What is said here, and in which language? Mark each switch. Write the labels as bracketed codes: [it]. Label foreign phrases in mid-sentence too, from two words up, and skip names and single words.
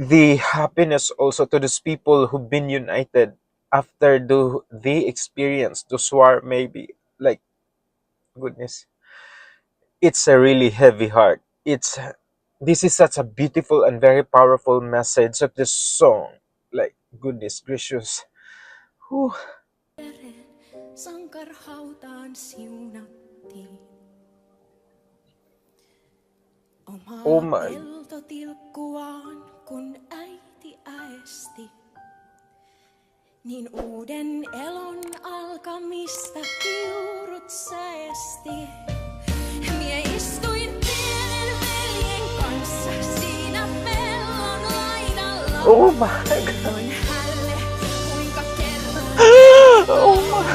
[en] the happiness also to those people who've been united after the experience those war maybe like goodness, it's a really heavy heart. It's this is such a beautiful and very powerful message of this song. Like goodness gracious. Whew. [fi] Sankarhautaan siunattiin. [en] Oh [fi] Omaa [en] my. [fi] peltotilkkuaan, kun äiti äesti. Niin uuden elon alkamista kiurut säesti. Mie istuin pienen veljen kanssa siinä pellon laidalla. [en] Oh my god. [fi] Toin hälle, kuinka kerran [en] Oh my.